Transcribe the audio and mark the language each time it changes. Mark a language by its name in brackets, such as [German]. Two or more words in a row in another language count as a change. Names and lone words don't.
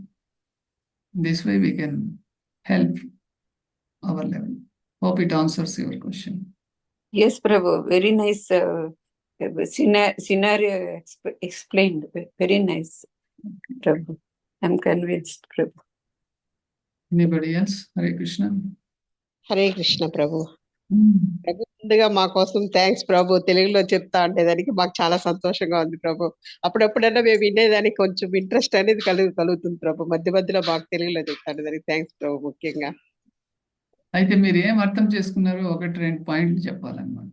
[English] This way we can help our level. Hope it answers your question. Yes, Prabhu. Very nice scenario explained. Very nice, Prabhu. I'm convinced, Prabhu. Anybody else? Hare Krishna. [Telugu] హరే కృష్ణ ప్రభు. ప్రభు ముందుగా మా కోసం థ్యాంక్స్ ప్రభు. తెలుగులో చెప్తా ఉండేదానికి మాకు చాలా సంతోషంగా ఉంది ప్రభు. అప్పుడప్పుడన్నా మేము వినేదానికి కొంచెం ఇంట్రెస్ట్ అనేది కలుగుతుంది ప్రభు. మధ్య మధ్యలో మాకు తెలుగులో చెప్తా ఉండేదానికి థ్యాంక్స్ ప్రభు. ముఖ్యంగా అయితే మీరు ఏం అర్థం చేసుకున్నారో 1-2 పాయింట్లు చెప్పాలన్నమాట.